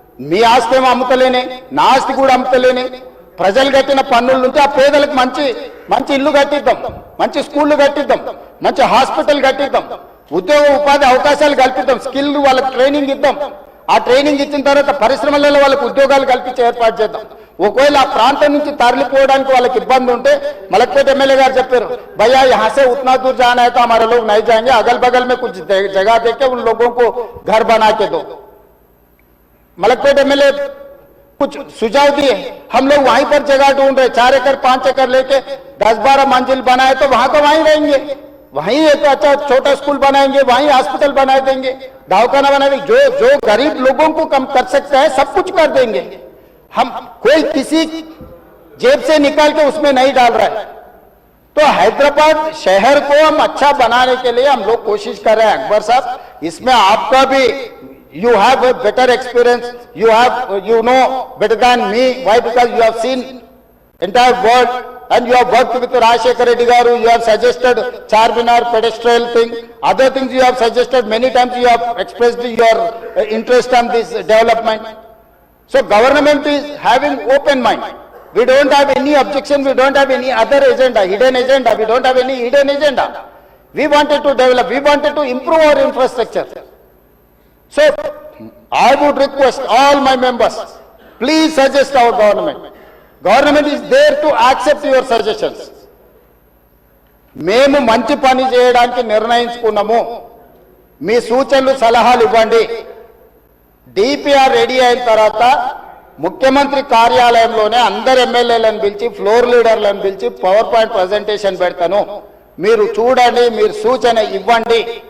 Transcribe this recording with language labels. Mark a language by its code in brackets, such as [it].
[te] మీ ఆస్తి ఏమో అమ్ముతలేనే, నా ఆస్తి కూడా అమ్ముతలేనే, ప్రజలు కట్టిన పన్నుల నుంచి ఆ పేదలకు మంచి మంచి ఇల్లు కట్టిద్దాం, మంచి స్కూళ్ళు కట్టిద్దాం, మంచి హాస్పిటల్ కట్టిద్దాం, ఉద్యోగ ఉపాధి అవకాశాలు కల్పిద్దాం, స్కిల్ వాళ్ళకి ట్రైనింగ్ ఇద్దాం. ఆ ట్రైనింగ్ ఇచ్చిన తర్వాత పరిశ్రమలలో వాళ్ళకి ఉద్యోగాలు కల్పించే ఏర్పాటు చేద్దాం. ఒకవేళ ఆ ప్రాంతం నుంచి తరలిపోవడానికి వాళ్ళకి ఇబ్బంది ఉంటే మలక్పేట ఎమ్మెల్యే గారు చెప్పారు, [hi] भैया यहाँ से उतना दूर जाना है तो हमारे लोग नहीं जाएंगे, अगल बगल में कुछ जगह देके उन लोगों को घर बना के दो। मलकपेट एमएलए कुछ सुझाव दिए, हम लोग वहीं पर जगह ढूंढ रहे, 4 एकड़ 5 एकड़ लेके 10-12 मंजिल बनाए तो वहां वहीं रहेंगे, वहीं एक अच्छा छोटा स्कूल बनाएंगे, वहीं हॉस्पिटल बना देंगे, दवाखाना बना देंगे, जो गरीब लोगों को कम कर सकता है सब कुछ कर देंगे। हम कोई किसी जेब से निकाल के उसमें नहीं डाल रहा है। तो हैदराबाद शहर को हम अच्छा बनाने के लिए हम लोग कोशिश कर रहे हैं। अकबर साहब, इसमें आपका भी [en] you have a better experience, you know better than me. Why? Because you have seen entire world and you have worked with Rajshekar Reddy Garu, you have suggested Charminar pedestal thing, other things you have suggested many times, you have expressed your interest on this development. So government is having open mind. We don't have any objection, we don't have any other agenda, hidden agenda, we don't have any hidden agenda. We wanted to develop, we wanted to improve our infrastructure. So I would request all my members, please suggest our government. Government is there to accept your suggestions. [te] మేము మంచి పని చేయడానికి నిర్ణయించుకున్నాము, మీ సూచనలు సలహాలు ఇవ్వండి. DPR ready అయిన తర్వాత ముఖ్యమంత్రి కార్యాలయంలోనే అందరు ఎమ్మెల్యేలను పిలిచి ఫ్లోర్ లీడర్లను పిలిచి పవర్ పాయింట్ ప్రజెంటేషన్ పెడతాను, మీరు చూడండి, మీరు సూచన ఇవ్వండి.